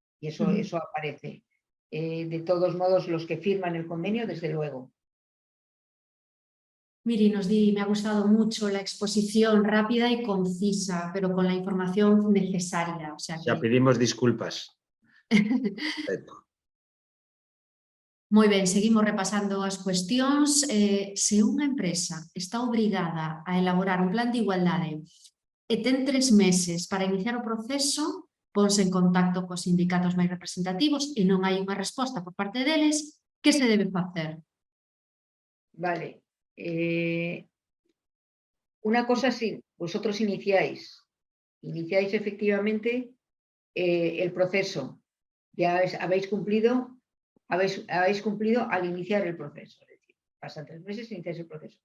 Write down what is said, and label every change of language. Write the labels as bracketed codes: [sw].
[es] Y eso aparece. De todos modos, los que firman el convenio, desde luego. Miri, nos di, me ha gustado mucho la exposición rápida y concisa, pero con la información necesaria. O sea que... Ya pedimos disculpas. [gl] Moi ben, seguimos repasando as cuestións. Se unha empresa está obrigada a elaborar un plan de igualdade e ten 3 meses para iniciar o proceso, ponse en contacto cos sindicatos máis representativos e non hai unha resposta por parte deles, que se debe facer? [es] Vale. Una cosa sí, vosotros iniciáis efectivamente el proceso. Ya habéis cumplido al iniciar el proceso. Es decir, pasan 3 meses y iniciáis el proceso.